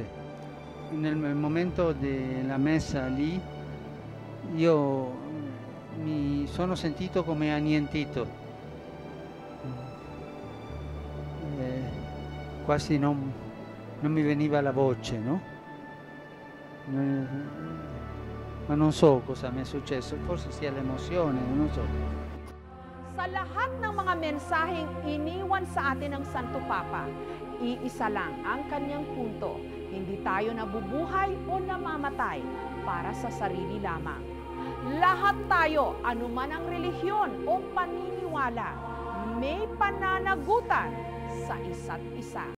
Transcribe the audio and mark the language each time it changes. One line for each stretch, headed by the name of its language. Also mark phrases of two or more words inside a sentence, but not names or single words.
Italian: Nel momento della messa lì io mi sono sentito come annientito, quasi non mi veniva la voce, no? Ma non so cosa mi è successo, forse sia l'emozione, non so.
Filipino: Sa lahat ng mga mensaheng iniwan sa atin ng Santo Papa, iisa lang ang kanyang punto. Hindi tayo nabubuhay o namamatay para sa sarili lamang. Lahat tayo, anuman ang relihiyon o paniniwala, may pananagutan sa isa't isa.